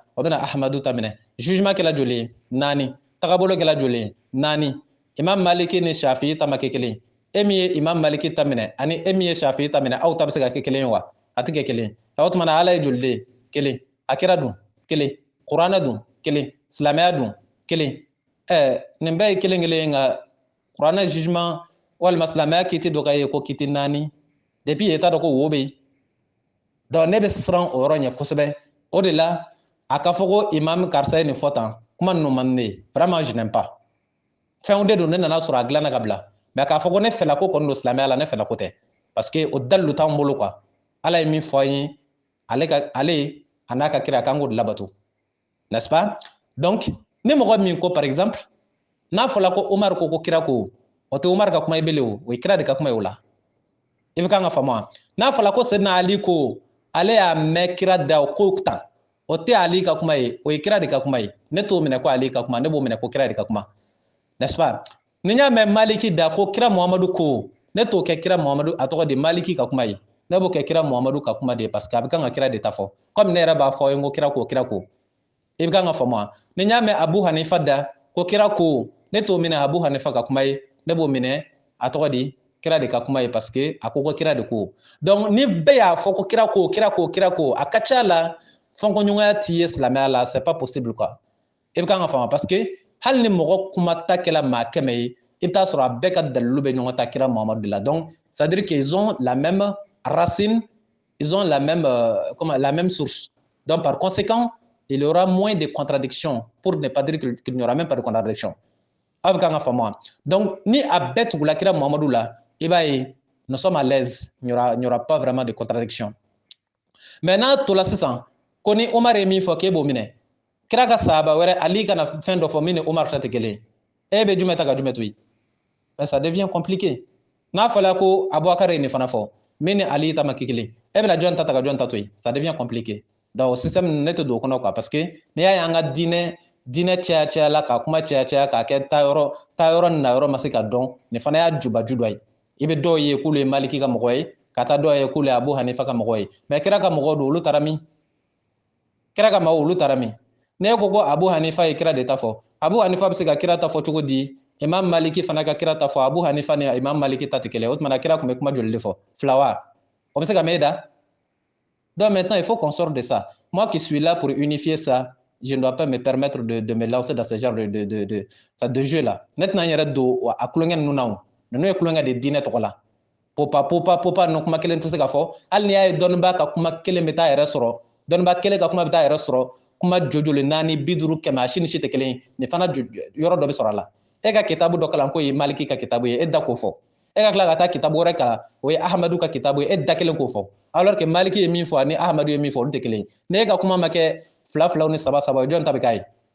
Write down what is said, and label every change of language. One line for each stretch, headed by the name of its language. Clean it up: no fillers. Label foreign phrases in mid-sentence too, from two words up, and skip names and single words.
Bambara: o bɛna Ahmadu ta minɛ jugement kɛla joli ye 4 tagabolo kɛla joli ye 4 Imam Maliki ni Shafi ta ma kɛ kelen e min ye Imam Maliki ta minɛ ani e min ye Shafi ta minɛ aw ta bɛ se ka kɛ kelen ye wa a tɛ kɛ kelen ye o tuma na ala ye joli de ye kelen a kira dun kelen kuranɛ dun kelen silamɛya dun kelen nin bɛɛ ye kelen kelen ye nka kuranɛ jugement walima silamɛya kiiti dɔ ka ye ko kiiti 4 depuis e t'a dɔn ko wo bɛ yen donc ne bɛ siran o yɔrɔ ɲɛ kosɛbɛ o de la a ka fɔ ko imam karisa ye nin fɔ tan kuma ninnu man di ne ye
French: vraiment je n'aime pas
Bambara: fɛnw de don ne nana sɔrɔ a dilanna ka bila mais k'a fɔ ko ne fɛla ko kɔni don silamɛya la ne fɛla ko tɛ
French: parce que
Bambara: o dalilu t'anw bolo quoi ala ye min fɔ an ye ale a n'a ka kira k'an k'o de labato
French: n'est-ce pas donc
Bambara: ni mɔgɔ min ko
French: par exemple
Bambara: n'a fɔla ko Umar ko kira ko o tɛ Umar ka kuma ye bilen o ye kira de ka kuma ye o la i bɛ kan ka faamu wa n'a fɔla ko Seydina Ali ko ale y'a mɛn kira da o ko tan o tɛ Ali ka kuma ye o ye kira de ka kuma ye ne t'o minɛ ko Ali ka kuma ne b'o minɛ ko kira de ka kuma
French: n'est-ce pas
Bambara: ni n y'a mɛn Maliki da ko kira Muhamadu ko ne t'o kɛ kira Muhamadu a tɔgɔ de Maliki ka kuma ye ne b'o kɛ kira Muhamadu ka kuma de ye
French: parce que
Bambara: a bɛ kan ka kira de ta fɔ comme ne yɛrɛ b'a fɔ aw ye n ko kira ko i bɛ kan ka faamu wa ni n y'a mɛn Abu Hanifa da ko kira ko ne t'o minɛ Abu Hanifa ka kuma ye ne b'o minɛ a tɔgɔ di kira de ka kuma ye
French: parce que
Bambara: a ko kira de ko donc ni bɛɛ y'a fɔ ko kira ko a ka ca la fɔnkɔɲɔgɔnya t'i ye silamɛya la
French: c'est pas possible quoi
Bambara: i bɛ kan ka faamu
French: parce que
Bambara: hali ni mɔgɔ kuma ta kɛla maa 100 ye i bɛ taa sɔrɔ a bɛɛ ka dalilu bɛ ɲɔgɔn ta kira Muhamadu de la
French: donc c'est à dire qu'ils ont la même racine ils ont la même source donc par conséquent il y aura moins de contradictions pour ne pas dire qu'il n'y aura même pas de contradiction
Bambara: aw bɛ kan ka faamu wa donc ni a bɛɛ tugula kira Muhamadu la i b'a ye
French: nous sommes à l'aise il n'y aura pas vraiment de contradiction mais
Bambara: n'a tola sisan ko ni Umar ye min fɔ k'e b'o minɛ kira ka sahaba wɛrɛ Ali kana fɛn dɔ fɔ min ni Umar ta tɛ kelen ye e bɛ jumɛn ta ka jumɛn to yen
French: mais ça devient compliqué
Bambara: n'a fɔla ko Abubakar ye nin fana fɔ min ni Ali ta ma kɛ kelen e bɛna jɔn ta ka jɔn ta to yen
French: ça devient compliqué donc
Bambara: o système ne tɛ don o kɔnɔ quoi
French: parce que
Bambara: n'i y'a ye an ka diinɛ caya la ka kuma caya k'a kɛ taayɔrɔ ni nayɔrɔ ma se ka dɔn nin fana y'a jubaju dɔ ye i bɛ dɔw ye k'olu ye Maliki ka mɔgɔ ye ka taa dɔw ye k'olu ye Abu Hanifa ka mɔgɔ ye mais kira ka mɔgɔw don olu taara min kira ka mɔgɔw olu taara min n'e ko ko Abu Hanifa ye kira de ta fɔ Abu Hanifa bɛ se ka kira ta fɔ cogo di Imam Maliki fana ka kira ta fɔ Abu Hanifa ni Imam Maliki ta tɛ kelen o tumana kira tun bɛ kuma joli de fɔ fila wa o bɛ se ka mɛn da
French: donc maintenant il faut qu'on sorte de ça moi qui suis là pour unifier ça je ne dois pas me permettre de me lancer dans ce genre de jeu là maintenant
Bambara: n yɛrɛ don a kulonkɛ ninnu na o ninnu ye kulonkɛ de diinɛ tɔgɔ la popa ninnu kuma kelen tɛ se ka fɔ hali n'i y'a ye dɔnnibaa ka kuma kelen bɛ taa yɛrɛ sɔrɔ dɔnnibaa kelen ka kuma bɛ taa yɛrɛ sɔrɔ kuma jojoli 4 50 100 a si ni si tɛ kelen ye nin fana yɔrɔ dɔ bɛ sɔrɔ a la e ka kitabu dɔ kalan k'o ye Maliki ka kitabu ye e da k'o fɔ e ka tila ka taa kitabu wɛrɛ kalan o ye Ahmadu ka kitabu ye e da kelen k'o fɔ
French: alors que
Bambara: Maliki ye min fɔ ani Ahmadu ye min fɔ olu tɛ kelen ye ne ka kuma ma kɛ fila filaw ni saba saba jɔn ta bɛ k'a ye